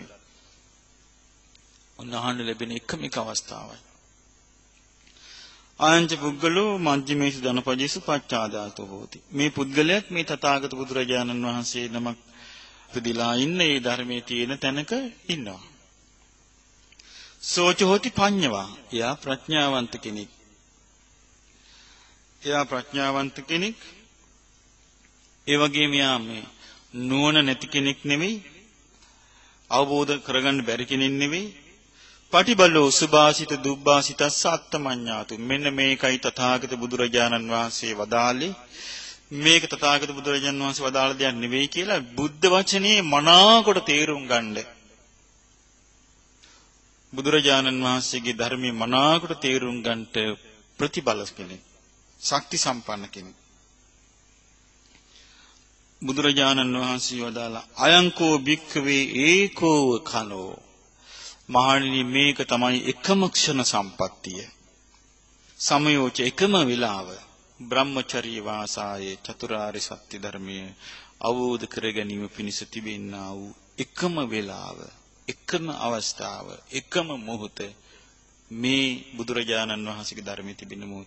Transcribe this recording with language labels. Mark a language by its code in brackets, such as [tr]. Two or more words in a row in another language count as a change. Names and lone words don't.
[si] උන්වහන්සේ ලැබෙන එකම එක අවස්ථාවයි. [pi] ආයංච පුද්ගලෝ මජ්ක්‍ධිමේසු ධනපජේසු පච්චාදාතෝ හෝති. [si] මේ පුද්ගලයාත් මේ තථාගත බුදුරජාණන් වහන්සේ නමක් ප්‍රතිලා ඉන්න ඒ ධර්මයේ තියෙන තැනක ඉන්නවා. [pi] සෝච හෝති පඤ්ඤවා. [si] එයා ප්‍රඥාවන්ත කෙනෙක්. ඒ වගේම යා මේ නුවණ නැති කෙනෙක් නෙවෙයි. අවබෝධ කරගන්න බැරි කෙනෙක් නෙවෙයි. [pi] පටිබලෝ සුභාසිත දුබ්බාසිතස්ස අත්තමඤ්ඤාතු. [si] මෙන්න මේකයි තථාගත බුදුරජාණන් වහන්සේ වදාළේ. මේක තථාගත බුදුරජාණන් වහන්සේ වදාළ දෙයක් නෙවෙයි කියලා බුද්ධ වචනේ මනාකොට තේරුම් ගන්න. බුදුරජාණන් වහන්සේගේ ධර්මයේ මනාකොට තේරුම් ගන්නට ප්‍රතිබල කෙනෙක්. ශක්ති සම්පන්න කෙනෙක්. බුදුරජාණන් වහන්සේ වදාලා [pi] අයංකෝ භික්ඛවේ ඒකෝ කනෝ. [si] මහණෙනි මේක තමයි එකම ක්ෂණ සම්පත්තිය. සමයෝච එකම විලාව. බ්‍රහ්මචර්ය වාසායේ චතුරාර්ය සත්‍ය ධර්මයේ අවබෝධ කර ගැනීම පිණිස තිබෙන්නා වූ එකම වේලාව, එකම අවස්ථාව, එකම මොහොත මේ බුදුරජාණන් වහන්සේගේ ධර්මයේ තිබෙන මොහොත.